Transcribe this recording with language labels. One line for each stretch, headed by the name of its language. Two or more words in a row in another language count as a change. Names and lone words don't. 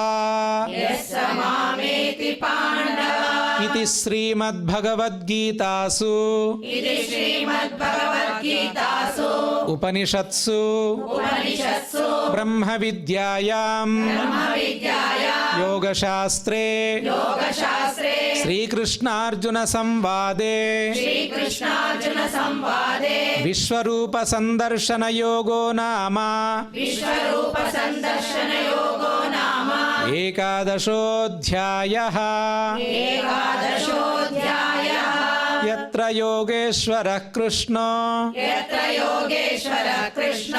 Sanskrit: యస్స మామేతి పాండవ ఇది శ్రీమద్భగవద్గీతాసు ఇది శ్రీమద్భగవద్గీతాసు ఉపనిషత్సు ఉపనిషత్సు బ్రహ్మ విద్యాయాం బ్రహ్మవిద్యాయాం యోగశాస్త్రే యోగశాస్త్రే శ్రీకృష్ణార్జున సంవాదే శ్రీకృష్ణార్జున సంవాదే విశ్వరూప సందర్శన యోగో నామ విశ్వరూప సందర్శన యోగో నామ ఏకాదశోऽధ్యాయः ఏకాదశోऽధ్యాయः యత్ర యోగేశ్వరः కృష్ణో యత్ర యోగేశ్వరः కృష్ణో